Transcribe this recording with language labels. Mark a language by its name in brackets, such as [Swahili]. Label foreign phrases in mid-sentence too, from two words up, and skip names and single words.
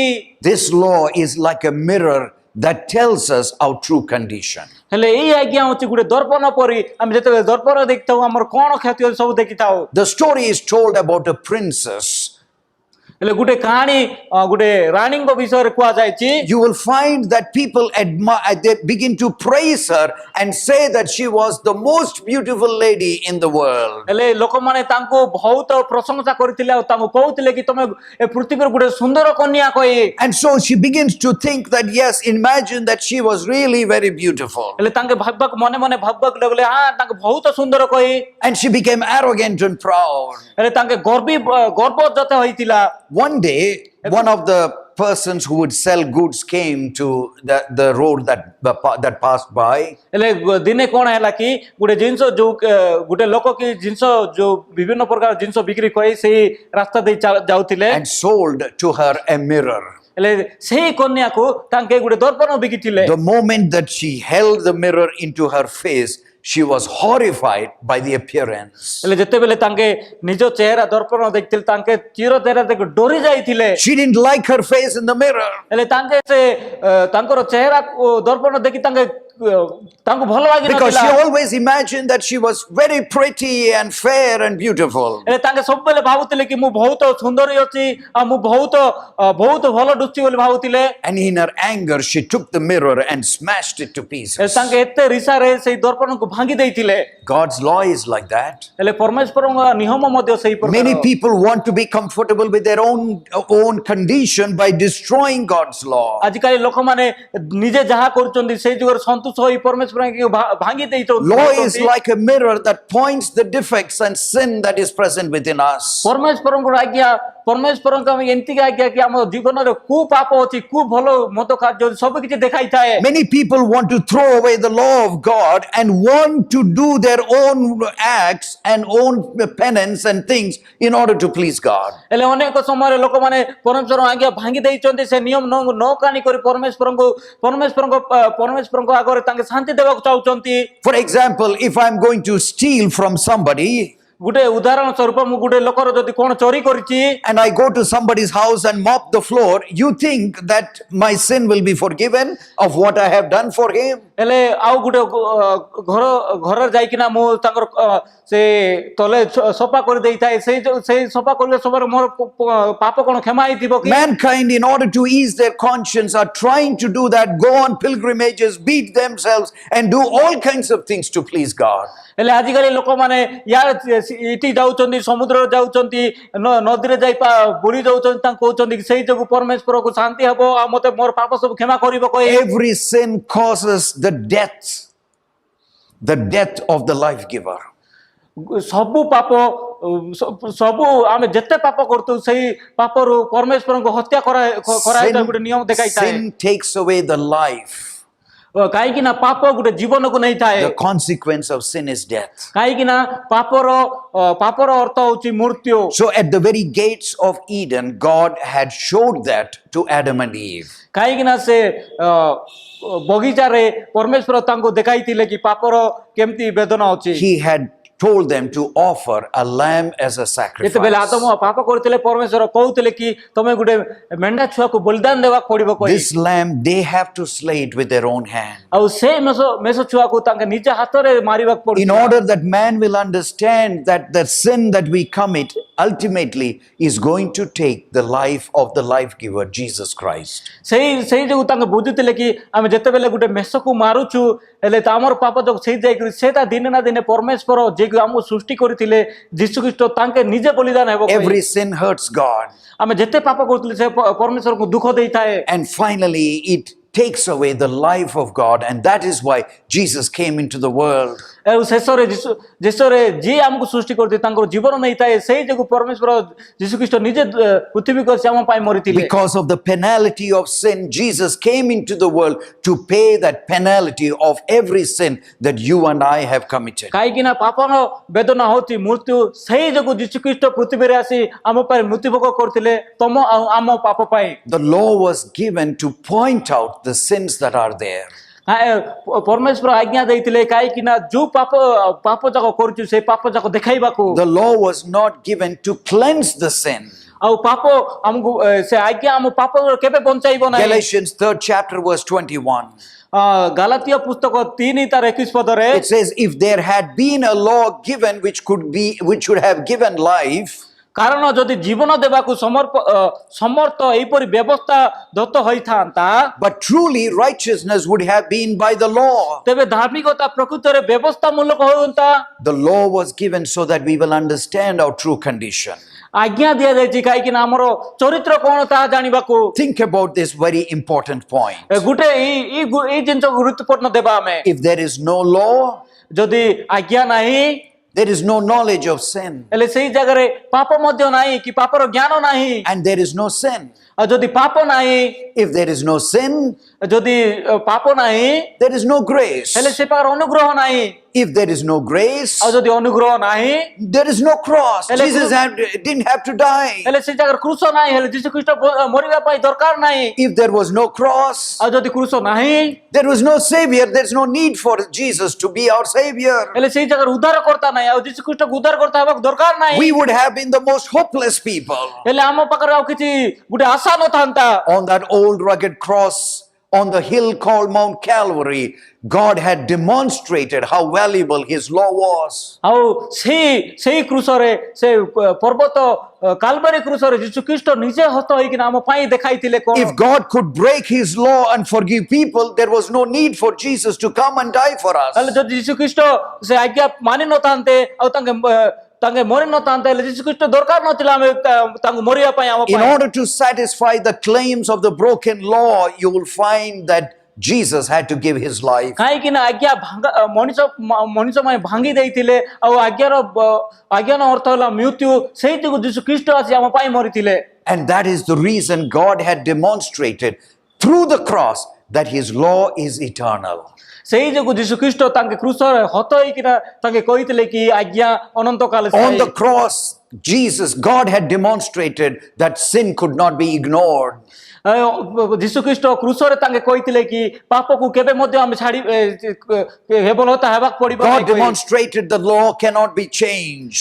[English] This law is like a mirror that tells us our true condition. [Odia] ହେଲେ ଏଇ ଆଜ୍ଞା ହଉଛି ଗୋଟେ ଦର୍ପଣ ପରି, ଆମେ ଯେତେବେଳେ ଦର୍ପଣ ଦେଖିଥାଉ ଆମର କଣ କ୍ଷତି ସବୁ ଦେଖିଥାଉ। [English] The story is told about a princess [Odia] ହେଲେ ଗୋଟେ କାହାଣୀ ଗୋଟେ ରାଣୀଙ୍କ ବିଷୟରେ କୁହାଯାଇଛି। [English] You will find that people admire, they begin to praise her and say that she was the most beautiful lady in the world. [Odia] ହେଲେ ଲୋକମାନେ ତାଙ୍କୁ ବହୁତ ପ୍ରଶଂସା କରିଥିଲେ ଆଉ ତାଙ୍କୁ କହୁଥିଲେ କି ତମେ ଏ ପୃଥିବୀର ଗୋଟେ ସୁନ୍ଦର କନ୍ୟା କହି। [English] And so she begins to think that, yes, imagine that she was really very beautiful. [Odia] ହେଲେ ତାଙ୍କେ ଭାବିବାକୁ ମନେ ମନେ ଭାବିବାକୁ ଲାଗଲେ ତାଙ୍କେ ବହୁତ ସୁନ୍ଦର କହି। [English] And she became arrogant and proud. [Odia] ହେଲେ ତାଙ୍କେ ଗର୍ବଜାତ ହୋଇଥିଲା। [English] One day, one of the persons who would sell goods came to the road that passed by. [Odia] ହେଲେ ଦିନେ କଣ ହେଲା କି ଗୋଟେ ଜିନିଷ ଯୋଉ ଗୋଟେ ଲୋକ କି ଜିନିଷ ଯୋଉ ବିଭିନ୍ନ ପ୍ରକାର ଜିନିଷ ବିକ୍ରି କରି ସେଇ ରାସ୍ତା ଦେଇ ଯାଉଥିଲେ। [English] And sold to her a mirror. [Odia] ହେଲେ ସେଇ କନ୍ୟାକୁ ତାଙ୍କେ ଗୋଟେ ଦର୍ପଣ ବିକିଥିଲେ। [English] The moment that she held the mirror into her face, she was horrified by the appearance. [Odia] ହେଲେ ଯେତେବେଳେ ତାଙ୍କେ ନିଜ ଚେହେରା ଦର୍ପଣ ଦେଖିଥିଲେ ତାଙ୍କେ ଚିର ଚେହେରା ଦେଖି ଡରି ଯାଇଥିଲେ। [English] She didn't like her face in the mirror. [Odia] ହେଲେ ତାଙ୍କେ ସେ ତାଙ୍କର ଚେହେରା ଦର୍ପଣ ଦେଖି ତାଙ୍କୁ ଭଲ [English] Because she [Odia] ଲାଗିନଥିଲା। [English] always imagined that she was very pretty and fair and beautiful. [Odia] ହେଲେ ତାଙ୍କେ ସବୁବେଳେ ଭାବୁଥିଲେ କି ମୁଁ ବହୁତ ସୁନ୍ଦରୀ ଅଛି ଆଉ ମୁଁ ବହୁତ ଭଲ ଦୁଷ୍ଟି ବୋଲି ଭାବୁଥିଲେ। [English] And in her anger, she took the mirror and smashed it to [Odia] ହେଲେ [English] pieces. [Odia] ତାଙ୍କେ ଏତେ ରିସାରେ ସେଇ ଦର୍ପଣକୁ ଭାଙ୍ଗି ଦେଇଥିଲେ। [English] God's law is like that. [Odia] ହେଲେ ପରମେଶ୍ୱରଙ୍କ ନିୟମ ମଧ୍ୟ ସେଇ [English] Many [Odia] ପ୍ରକାର। [English] people want to be comfortable with their own condition by destroying God's law. [Odia] ଆଜିକାଲି ଲୋକମାନେ ନିଜେ ଯାହା କରୁଛନ୍ତି ସେଇ ଯୁଗରେ ସନ୍ତୁଷ୍ଟ ହୋଇ ପରମେଶ୍ୱରଙ୍କୁ ଭାଙ୍ଗି [English] Law is [Odia] ଦେଇଛନ୍ତି। [English] like a mirror that points the defects and sin that is present within us. [Odia] ପରମେଶ୍ୱରଙ୍କ ଆଜ୍ଞା ପରମେଶ୍ୱରଙ୍କ ଆମେ ଏମିତିକା ଆଜ୍ଞା କି ଆମ ଜୀବନରେ କୋଉ ପାପ ଅଛି କୋଉ ଭଲ ମନ୍ଦ କାର୍ଯ୍ୟ ଅଛି ସବୁ କିଛି ଦେଖାଇଥାଏ। [English] Many people want to throw away the law of God and want to do their own acts and own penance and things in order to please God. [Odia] ହେଲେ ଅନେକ ସମୟରେ ଲୋକମାନେ ପରମେଶ୍ୱର ଆଜ୍ଞା ଭାଙ୍ଗି ଦେଇଛନ୍ତି ସେ ନିୟମ ନ କାଣି କରି ପରମେଶ୍ୱରଙ୍କ ଆଗରେ ତାଙ୍କେ ଶାନ୍ତି ଦେବାକୁ ଚାହୁଛନ୍ତି। [English] For example, if I'm going to steal from somebody [Odia] ଗୋଟେ ଉଦାହରଣ ସ୍ୱରୂପ ମୁଁ ଗୋଟେ ଲୋକର ଯଦି କଣ ଚୋରି କରିଛି [English] and I go to somebody's house and mop the floor, you think that my sin will be forgiven of what I have done for him? [Odia] ହେଲେ ଆଉ ଗୋଟେ ଘର ଯାଇକିନା ମୁଁ ତାଙ୍କର ସେ ତଲେ ସଫା କରିଦେଇଥାଏ ସେଇ ସଫା କରିବା ସମୟରେ ମୋର ପାପ କଣ କ୍ଷମା ହେଇଥିବ କି? [English] Mankind, in order to ease their conscience, are trying to do that, go on pilgrimages, beat themselves, and do all kinds of things to please God. [Odia] ହେଲେ ଆଜିକାଲି ଲୋକମାନେ ଏଠି ଯାଉଛନ୍ତି ସମୁଦ୍ରରେ ଯାଉଛନ୍ତି ନଦୀରେ ଯାଇ ବୁଲି ଯାଉଛନ୍ତି ତାଙ୍କୁ କହୁଛନ୍ତି ସେଇ ଯୋଗୁ ପରମେଶ୍ୱରକୁ ଶାନ୍ତି ହବ ଆଉ ମତେ ମୋର ପାପ ସବୁ କ୍ଷମା କରିବ କହି। [English] Every sin causes the death of the life giver. [Odia] ସବୁ ପାପ ସବୁ ଆମେ ଯେତେ ପାପ କରୁଛୁ ସେଇ ପାପରୁ ପରମେଶ୍ୱରଙ୍କୁ ହତ୍ୟା କରାଇଥାଏ ଗୋଟେ ନିୟମ ଦେଖାଇଥାଏ। [English] Sin takes away the life. [Odia] କାହିଁକି ନା ପାପ ଗୋଟେ ଜୀବନକୁ ନେଇଥାଏ। [English] The consequence of sin is death. [Odia] କାହିଁକି ନା ପାପର ଅର୍ଥ ହଉଛି ମୃତ୍ୟୁ। [English] So at the very gates of Eden, God had showed that to Adam and Eve. [Odia] କାହିଁକି ନା ସେ ବଗିଚାରେ ପରମେଶ୍ୱର ତାଙ୍କୁ ଦେଖାଇଥିଲେ କି ପାପର କେମିତି ବେଦନା ଅଛି। [English] He had told them to offer a lamb as a sacrifice. [Odia] ଯେତେବେଳେ ଆଦମ ପାପ କରିଥିଲେ ପରମେଶ୍ୱର କହୁଥିଲେ କି ତମେ ଗୋଟେ ମେଣ୍ଢା ଛୁଆକୁ ବଳିଦାନ ଦେବାକୁ ପଡିବ କହି। [English] This lamb, they have to slay it with their own hand. [Odia] ଆଉ ସେ ମେଷ ଛୁଆକୁ ତାଙ୍କ ନିଜ ହାତରେ ମାରିବାକୁ ପଡିବ। [English] In order that man will understand that the sin that we commit ultimately is going to take the life of the life giver, Jesus Christ. [Odia] ସେଇ ଯୋଗୁ ତାଙ୍କ ବୁଝୁଥିଲେ କି ଆମେ ଯେତେବେଳେ ଗୋଟେ ମେଷକୁ ମାରୁଛୁ ହେଲେ ଆମର ପାପ ଯୋଗୁ ସେଇ ଯାଇକରି ସେଟା ଦିନେ ନା ଦିନେ ପରମେଶ୍ୱର ଯେ ଆମକୁ ସୃଷ୍ଟି କରିଥିଲେ ଯୀଶୁ ଖ୍ରୀଷ୍ଟ ତାଙ୍କେ ନିଜେ ବଳିଦାନ ହେବ। [English] Every sin hurts God. [Odia] ଆମେ ଯେତେ ପାପ କରୁଥିଲେ ସେ ପରମେଶ୍ୱରକୁ ଦୁଃଖ ଦେଇଥାଏ। [English] And finally it takes away the life of God, and that is why Jesus came into the world. [Odia] ଆଉ ଶେଷରେ ଯିଏ ଆମକୁ ସୃଷ୍ଟି କରିଥିଲେ ତାଙ୍କର ଜୀବନ ନେଇଥାଏ ସେଇ ଯୋଗୁ ପରମେଶ୍ୱର ଯୀଶୁ ଖ୍ରୀଷ୍ଟ ନିଜେ ପୃଥିବୀକୁ ଆସି ଆମ ପାଇଁ ମରିଥିଲେ। [English] Because of the penalty of sin, Jesus came into the world to pay that penalty of every sin that you and I have committed. [Odia] କାହିଁକି ନା ପାପର ବେଦନା ହଉଛି ମୃତ୍ୟୁ ସେଇ ଯୋଗୁ ଯୀଶୁ ଖ୍ରୀଷ୍ଟ ପୃଥିବୀରେ ଆସି ଆମ ପାଇଁ ମୃତ୍ୟୁଭୋଗ କରିଥିଲେ ତମ ଆଉ ଆମ ପାପ ପାଇଁ। [English] The law was given to point out the sins that are there. [Odia] ପରମେଶ୍ୱର ଆଜ୍ଞା ଦେଇଥିଲେ କାହିଁକି ନା ଯୋଉ ପାପ ଯାକ କରୁଛୁ ସେ ପାପ ଯାକ ଦେଖାଇବାକୁ। [English] The law was not given to cleanse the sin. [Odia] ଆଉ ପାପ ଆମକୁ ସେ ଆଜ୍ଞା ଆମ ପାପ କେବେ ବଞ୍ଚାଇବ ନାହିଁ। [English] Galatians 3rd chapter verse 21. [Odia] ଗାଲାତୀୟ ପୁସ୍ତକ 3:21 ପଦରେ [English] It says, if there had been a law given which should have given life, [Odia] କାରଣ ଯଦି ଜୀବନ ଦେବାକୁ ସମର୍ଥ ଏହିପରି ବ୍ୟବସ୍ଥା ଦତ୍ତ ହୋଇଥାନ୍ତା [English] but truly righteousness would have been by the law. [Odia] ତେବେ ଧାର୍ମିକତା ପ୍ରକୃତରେ ବ୍ୟବସ୍ଥା ମୂଳକ ହୁଅନ୍ତା। [English] The law was given so that we will understand our true condition. [Odia] ଆଜ୍ଞା ଦିଆଯାଇଛି କାହିଁକି ନା ଆମର ଚରିତ୍ର କଣ ତାହା ଜାଣିବାକୁ। [English] Think about this very important point. [Odia] ଗୋଟେ ଏଇ ଜିନିଷ ଗୁରୁତ୍ୱପୂର୍ଣ୍ଣ ଦେବା ଆମେ। [English] If there is no law, [Odia] ଯଦି ଆଜ୍ଞା ନାହିଁ [English] there is no knowledge of sin, [Odia] ହେଲେ ସେଇ ଜାଗାରେ ପାପ ମଧ୍ୟ ନାହିଁ କି ପାପର ଜ୍ଞାନ ନାହିଁ। [English] and there is no sin. [Odia] ଆଉ ଯଦି ପାପ ନାହିଁ [English] If there is no sin, [Odia] ଯଦି ପାପ ନାହିଁ [English] there is no grace. [Odia] ହେଲେ ସେ ପାଖରେ ଅନୁଗ୍ରହ ନାହିଁ। [English] If there is no grace, [Odia] ଆଉ ଯଦି ଅନୁଗ୍ରହ ନାହିଁ [English] there is no cross. Ele- Jesus didn't have to die. [Odia] ହେଲେ ସେ ଜାଗାରେ କୃଷ ନାହିଁ ହେଲେ ଯୀଶୁ ଖ୍ରୀଷ୍ଟ ମରିବା ପାଇଁ ଦରକାର ନାହିଁ। [English] If there was no cross, [Odia] ଆଉ ଯଦି କୃଷ ନାହିଁ [English] there was no savior. There's no need for Jesus to be our savior. [Odia] ହେଲେ ସେଇ ଜାଗାରେ ଉଦ୍ଧାରକର୍ତ୍ତା ନାହିଁ ଆଉ ଯୀଶୁ ଖ୍ରୀଷ୍ଟକୁ ଉଦ୍ଧାରକର୍ତ୍ତା ହେବାକୁ ଦରକାର ନାହିଁ। [English] We would have been the most hopeless people. [Odia] ହେଲେ ଆମ ପାଖରେ ଆଉ କିଛି ଗୋଟେ ଆଶା ନଥାନ୍ତା। [English] On that old rugged cross on the hill called Mount Calvary, God had demonstrated how valuable His law was. [Odia] ଆଉ ସେଇ କୃଷରେ ସେ ପର୍ବତ କାଲବାରୀ କୃଷରେ ଯୀଶୁ ଖ୍ରୀଷ୍ଟ ନିଜେ ହତ ହେଇକିନା ଆମ ପାଇଁ ଦେଖାଇଥିଲେ କଣ। [English] If God could break His law and forgive people, there was no need for Jesus to come and die for us. [Odia] ହେଲେ ଯଦି ଯୀଶୁ ଖ୍ରୀଷ୍ଟ ସେ ଆଜ୍ଞା ମାନି ନଥାନ୍ତେ ଆଉ ତାଙ୍କେ ମରି ନଥାନ୍ତେ ହେଲେ ଯୀଶୁ ଖ୍ରୀଷ୍ଟ ଦରକାର ନଥିଲା ଆମେ ତାଙ୍କୁ ମରିବା ପାଇଁ ଆମ [English] In [Odia] ପାଇଁ। [English] order to satisfy the claims of the broken law, you will find that Jesus had to give His life. [Odia] କାହିଁକି ନା ଆଜ୍ଞା ମଣିଷ ପାଇଁ ଭାଙ୍ଗି ଦେଇଥିଲେ ଆଉ ଆଜ୍ଞାର ଅର୍ଥ ହେଲା ମୃତ୍ୟୁ ସେଇ ଯୋଗୁଁ ଯୀଶୁ ଖ୍ରୀଷ୍ଟ ଆସି ଆମ ପାଇଁ ମରିଥିଲେ। [English] And that is the reason God had demonstrated through the cross that His law is eternal. [Odia] ସେଇ ଯୋଗୁଁ ଯୀଶୁ ଖ୍ରୀଷ୍ଟ ତାଙ୍କେ କ୍ରୁଶରେ ହତ ହେଇକିନା ତାଙ୍କେ କହିଥିଲେ କି ଆଜ୍ଞା ଅନନ୍ତ କାଳ [English] On the cross, God had demonstrated that sin could not be ignored. [Odia] ଯୀଶୁ ଖ୍ରୀଷ୍ଟ କ୍ରୁଶରେ ତାଙ୍କେ କହିଥିଲେ କି ପାପକୁ କେବେ ମଧ୍ୟ ଆମେ ଛାଡି ହେବଲତା ହେବାକୁ ପଡିବ [English] God [Odia] ନାହିଁ କହି। [English] demonstrated the law cannot be changed.